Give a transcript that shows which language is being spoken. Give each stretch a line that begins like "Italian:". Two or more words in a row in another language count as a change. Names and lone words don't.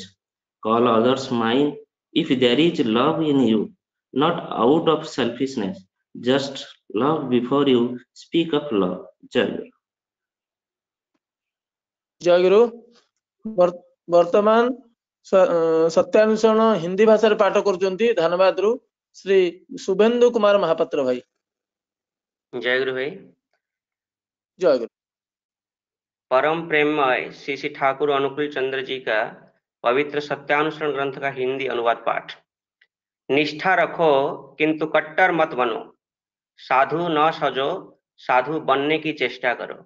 English: Call others mine if there is love in you, not out of selfishness. Just love before you speak of love.
Hindi: जय गुरु.
Odia: ଜୟ ଗୁରୁ। ବର୍ତ୍ତମାନ ସତ୍ୟାନ୍ୱେଷଣ ହିନ୍ଦୀ ଭାଷାରେ ପାଠ କରୁଛନ୍ତି ଧାନବାଦରୁ ଶ୍ରୀ शुभेंदु कुमार महापात्र भाई।
Hindi: जय गुरु भाई। जय गुरु। परम प्रेममय श्री श्री ठाकुर अनुकूल चंद्र जी का पवित्र सत्यानुसरण ग्रंथ का हिंदी अनुवाद पाठ। निष्ठा रखो किंतु कट्टर मत बनो, साधु न सजो, साधु बनने की चेष्टा करो।